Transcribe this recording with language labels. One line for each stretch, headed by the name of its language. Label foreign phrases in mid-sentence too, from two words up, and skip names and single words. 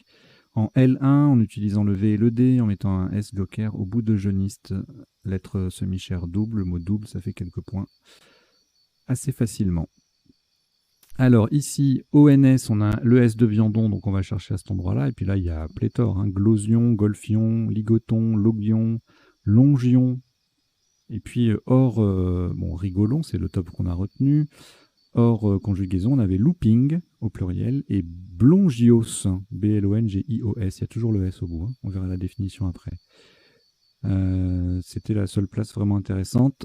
French: En L1, en utilisant le V et le D, en mettant un S joker au bout de jeuniste, lettre semi-chère double, mot double, ça fait quelques points assez facilement. Alors ici, ONS, on a le S de viandon, donc on va chercher à cet endroit-là. Et puis là, il y a pléthore, hein, glosion, golfion, ligoton, logion, longion. Et puis hors, bon, rigolon, c'est le top qu'on a retenu. Hors conjugaison, on avait looping au pluriel et blongios, B-L-O-N-G-I-O-S. Il y a toujours le S au bout, hein. On verra la définition après. C'était la seule place vraiment intéressante.